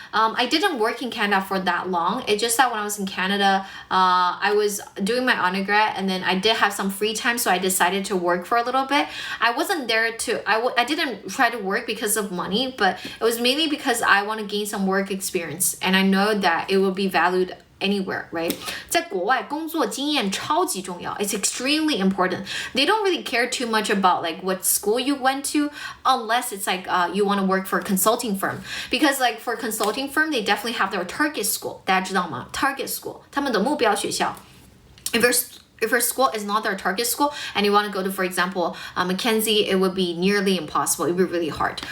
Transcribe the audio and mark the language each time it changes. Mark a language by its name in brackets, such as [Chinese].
[English] I didn't work in Canada for that long. It's just that when I was in Canada, I was doing my undergrad and then I did have some free time, so I decided to work for a little bit. I wasn't there I didn't try to work because of money, but it was mainly because I want to gain some work experience and I know that it will be valued anywhere, right? [Chinese] 在国外工作经验超级重要. [English] It's extremely important. They don't really care too much about like what school you went to unless it's like you want to work for a consulting firm. Because like for a consulting firm, they definitely have their target school. [Chinese] 大家知道吗?Target school. 他们的目标学校. [English] If your school is not their target school and you want to go to, for example, Mackenzie, it would be nearly impossible. It would be really hard.